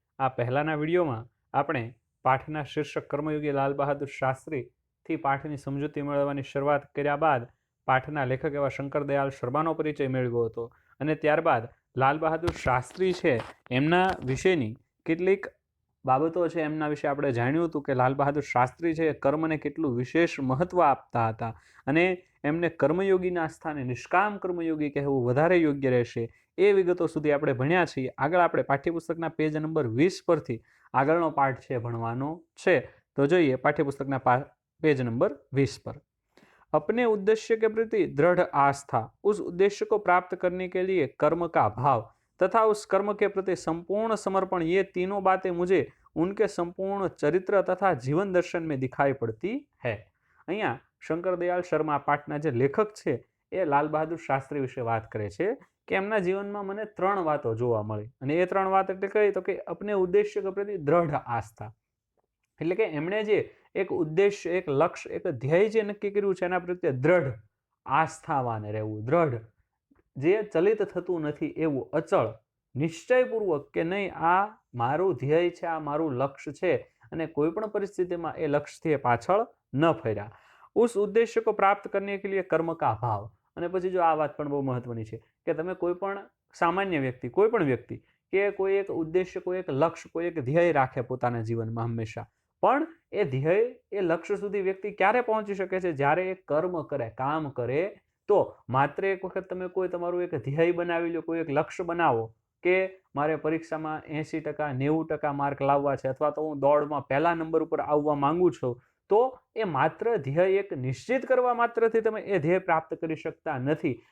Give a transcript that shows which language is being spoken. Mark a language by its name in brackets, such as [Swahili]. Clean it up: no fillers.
[Gujarati] આ પહેલાના વિડીયોમાં આપણે પાઠના શીર્ષક કર્મયોગી લાલ બહાદુર શાસ્ત્રીથી પાઠની સમજૂતી મેળવવાની શરૂઆત કર્યા બાદ પાઠના લેખક એવા શંકરદયાળ શર્માનો પરિચય મેળવ્યો હતો અને ત્યારબાદ લાલ બહાદુર શાસ્ત્રી છે એમના વિશેની કેટલીક બાબતો છે એમના વિશે આપણે જાણ્યું હતું કે લાલ બહાદુર શાસ્ત્રી છે કર્મને કેટલું વિશેષ મહત્વ આપતા હતા અને એમને કર્મયોગીના સ્થાને નિષ્કામ કર્મયોગી કહેવું વધારે યોગ્ય રહેશે. એ વિગતો સુધી આપણે ભણ્યા છીએ. આગળ આપણે પાઠ્યપુસ્તકના પેજ નંબર 20 પરથી આગળનો પાઠ છે ભણવાનો છે. તો જોઈએ પાઠ્યપુસ્તકના [Hindi] पेज नंबर 20 पर. अपने उद्देश्य के प्रति दृढ़ आस्था, उस उद्देश्य को प्राप्त करने के लिए कर्म का भाव तथा उस कर्म के प्रति संपूर्ण समर्पण, ये तीनों बातें मुझे उनके संपूर्ण चरित्र तथा जीवन दर्शन में दिखाई पड़ती है. [Gujarati] અહીંયા શંકરદયાળ શર્મા પાઠના જે લેખક છે એ લાલ બહાદુર શાસ્ત્રી વિશે વાત કરે છે કે એમના જીવનમાં મને 3 વાતો જોવા મળી અને એ 3 વાત એટલે કઈ તો કે [Hindi] અપને ઉદ્દેશ્ય કે પ્રતિ દ્રઢ આસ્થા, [Gujarati] એટલે કે એમણે જે એક ઉદ્દેશ્ય, એક લક્ષ્ય, એક ધ્યેય જે નક્કી કર્યું છે એના પ્રત્યે દ્રઢ આસ્થાવાન રહેવું, દ્રઢ, જે ચલિત થતું નથી એવું અચળ નિશ્ચયપૂર્વક કે નહીં આ મારું ધ્યેય છે, આ મારું લક્ષ્ય છે અને કોઈ પણ પરિસ્થિતિમાં એ લક્ષ્યથી પાછળ ન ફર્યા. [Hindi] ઉસ ઉદ્દેશ્ય को प्राप्त करने के लिए कर्म का भाव. [Gujarati] અને પછી જો આ વાત પણ બહુ મહત્વની છે કે તમે કોઈ પણ સામાન્ય વ્યક્તિ, કોઈ પણ વ્યક્તિ કે કોઈ એક ઉદ્દેશ્ય, કોઈ એક લક્ષ્ય, કોઈ એક ધ્યેય રાખે પોતાના જીવનમાં હંમેશા, પણ એ ધ્યેય, એ લક્ષ્ય સુધી વ્યક્તિ ક્યારે પહોંચી શકે છે? જ્યારે એ કર્મ કરે, કામ કરે. તો માત્ર એક વખત તમે કોઈ તમારું એક ધ્યેય બનાવી લો, કોઈ એક લક્ષ્ય બનાવો કે મારે પરીક્ષામાં 80%, 90% માર્ક લાવવા છે અથવા તો હું દોડમાં પહેલા નંબર ઉપર આવવા માંગુ છું, તો એ માત્ર ધ્યેય એક નિશ્ચિત કરવા માત્રથી તમે એ ધ્યેય પ્રાપ્ત કરી શકતા નથી.